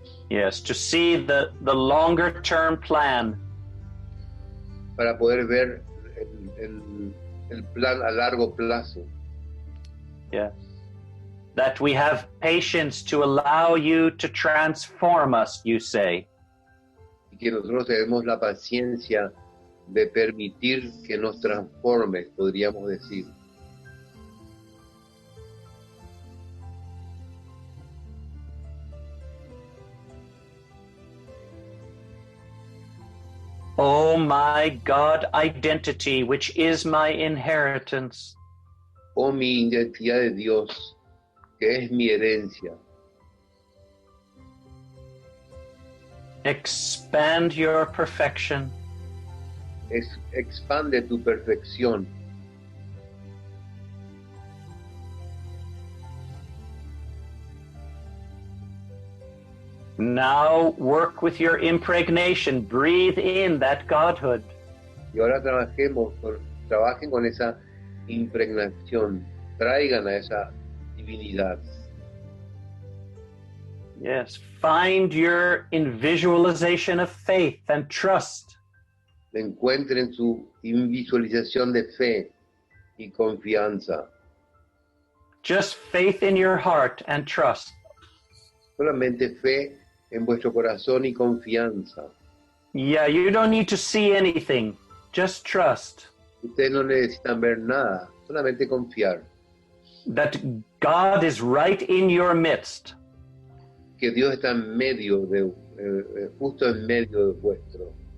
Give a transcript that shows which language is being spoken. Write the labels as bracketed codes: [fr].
[en] Yes, to see the longer term plan. [es] Para poder ver el plan a largo plazo. [en] Yes. That we have patience to allow you to transform us, you say. [es] Y que nosotros tenemos la paciencia de permitir que nos transforme, podríamos decir. [en] Oh my God identity, which is my inheritance. [es] Oh mi identidad de Dios, que es mi herencia. [en] Expand your perfection. [es] Expande tu perfección. [en] Now work with your impregnation. Breathe in that godhood. [es] Y ahora trabajen con esa impregnación. Traigan a esa divinidad. [en] Yes. Find your invisualization of faith and trust. [es] Encuentren su invisualización de fe y confianza. [en] Just faith in your heart and trust. [es] Solamente fe en vuestro corazón y confianza. [en] Yeah, you don't need to see anything. Just trust. [es] Ustedes no necesitan ver nada, solamente confiar. [en] That God is right in your midst. [es] Que Dios está en medio justo en medio de vuestro.